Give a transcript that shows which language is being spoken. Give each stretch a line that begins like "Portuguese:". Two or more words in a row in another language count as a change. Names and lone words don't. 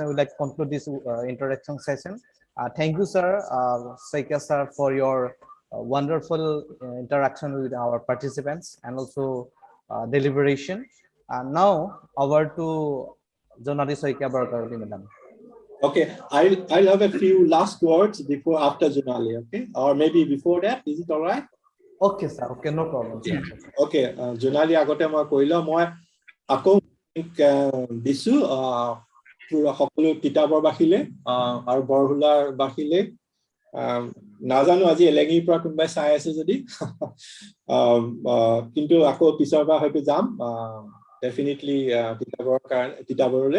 English: We'd like to conclude this interaction session. Thank you, sir, Saikia sir, for your wonderful interaction with our participants and also deliberation. Now over to Jonali Saikia Barkaroli, madam. Okay, I'll have a few last words after Jonali, okay, or maybe before that. Is it all right? Okay, sir. Okay, no problem.
Assamese: Okay, জোনালী আগতে মই কʼলো মই আকৌ দিছো পুরা সকলো কিতাবৰ বাহিলে আৰু বৰহুলাৰ বাহিলে নাজানো আজি এলেঙিৰ পৰা কোনবাই চাই আছে যদি কিন্তু আকৌ পিছৰবা হয়তো যাম ডেফিনেটলি কিতাবৰলে.